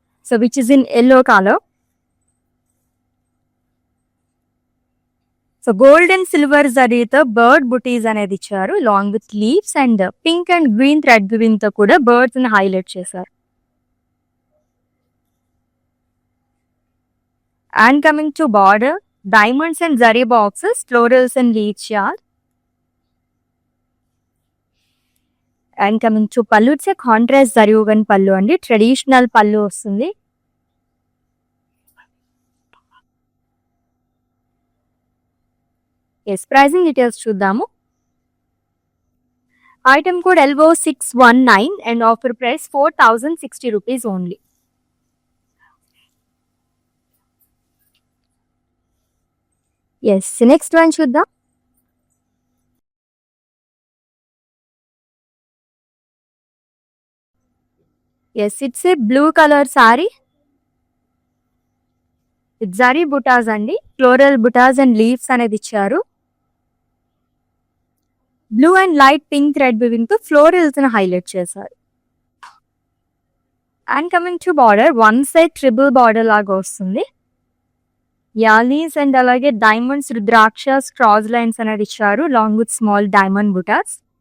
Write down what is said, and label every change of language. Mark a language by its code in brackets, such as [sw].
[en] So which is in yellow colour. [te] So gold and silver జరీతో bird బుటీస్ అనేది ఇచ్చారు long with leaves and pink and green thread green తో కూడా birds ని highlight చేశారు. [en] And coming to border, diamonds and zari boxes, florals and leaves yarn. And coming to pallu, it's a contrast zari woven pallu and traditional pallu [te] వస్తుంది. [en] Yes, pricing details [te] చూద్దాము. [en] Item code LO619 and offer price 4060 rupees only. Yes, next one [te] చూద్దాం. [en] Yes, it's a blue color saree. It's zari butas అండి. [te] Floral buttas and leaves అనేది ఇచ్చారు. Blue and light pink thread weaving తో florals ని highlight చేశారు. And coming to border, one side triple border లాగా వస్తుంది. Allies and అలాగే diamonds రుద్రాక్షస్ cross lines అనేది ఇచ్చారు long with small diamond buttas.